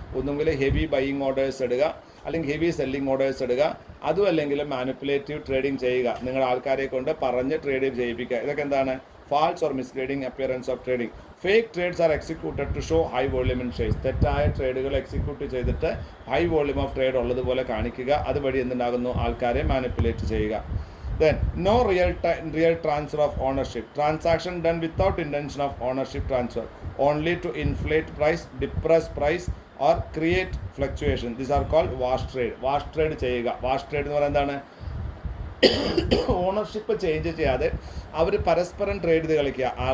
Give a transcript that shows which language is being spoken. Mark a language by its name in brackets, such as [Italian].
[Malayalam] ഒന്നുകിൽ heavy buying orders ഇടുക, അല്ലെങ്കിൽ ഹെവി സെല്ലിംഗ് ഓർഡേഴ്സ് ഇടുക, അതും അല്ലെങ്കിൽ മാനിപ്പുലേറ്റീവ് ട്രേഡിംഗ് ചെയ്യുക, നിങ്ങൾ ആൾക്കാരെ കൊണ്ട് പറഞ്ഞ് ട്രേഡ് ചെയ്യിപ്പിക്കുക. ഇതൊക്കെ എന്താണ്? [English] false or misleading appearance of trading. Fake trades are executed to show high volume in shares. [Malayalam] തെറ്റായ ട്രേഡുകൾ എക്സിക്യൂട്ട് ചെയ്തിട്ട് ഹൈ വോളിയം ഓഫ് ട്രേഡ് ഉള്ളതുപോലെ കാണിക്കുക, അതുവഴി എന്തുണ്ടാകുന്നു, ആൾക്കാരെ മാനിപ്പുലേറ്റ് ചെയ്യുക. [English] Then no real transfer of ownership, transaction done without intention of ownership transfer, only to inflate price, depress price or create fluctuation. These are called wash trade ചെയ്യുക. [Malayalam] Wash trade എന്ന് പറയുന്നത് എന്താണ്? Ownership change ചെയ്യാതെ അവർ പരസ്പരം trade ചെയ്ത് കളിക്കുക.